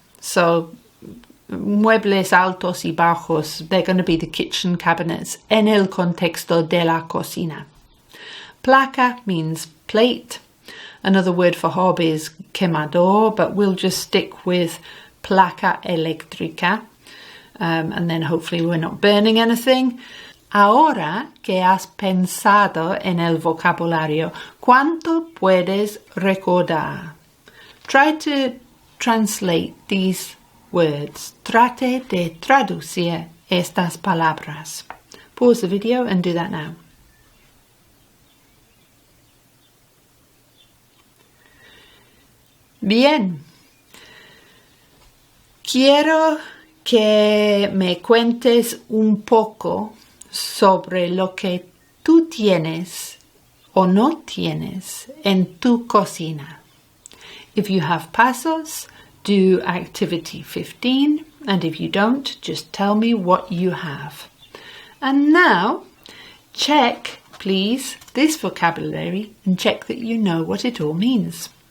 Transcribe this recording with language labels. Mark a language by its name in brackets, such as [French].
[Spanish] So muebles altos y bajos, [English] they're going to be the kitchen cabinets [Spanish] en el contexto de la cocina. [English] Placa means plate. Another word for hob is quemador, but we'll just stick with placa eléctrica, and then hopefully we're not burning anything. [Spanish] Ahora que has pensado en el vocabulario, ¿cuánto puedes recordar? [English] Try to translate these words. [Spanish] Trate de traducir estas palabras. [English] Pause the video and do that now. [Spanish] Bien. Quiero que me cuentes un poco sobre lo que tú tienes o no tienes en tu cocina. [English] If you have Pasos, do activity 15, and if you don't, just tell me what you have. And now, check, please, this vocabulary and check that you know what it all means.